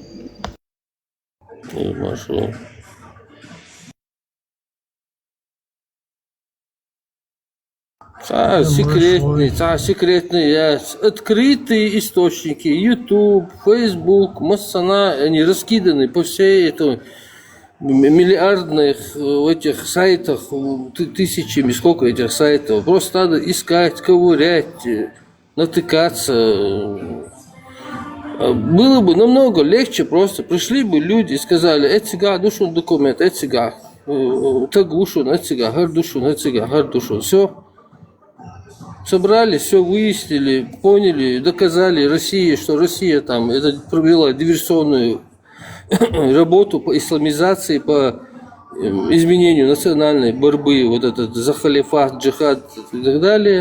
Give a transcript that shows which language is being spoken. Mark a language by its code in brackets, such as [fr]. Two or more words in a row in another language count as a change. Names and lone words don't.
[ru] Машу. Секретные, открытые источники, YouTube, Facebook, Массана, они раскиданы по всей этой миллиардных этих сайтах, тысячами, сколько этих сайтов. Просто надо искать, ковырять, натыкаться. Было бы намного легче просто. Пришли бы люди и сказали, этига, душун документ, этига, тагушун, этига, гардушун, этига, гардушун. Все. Собрали, все выяснили, поняли, доказали России, что Россия там это провела диверсионную работу по исламизации, по изменению национальной борьбы, вот этот за халифат, джихад и так далее.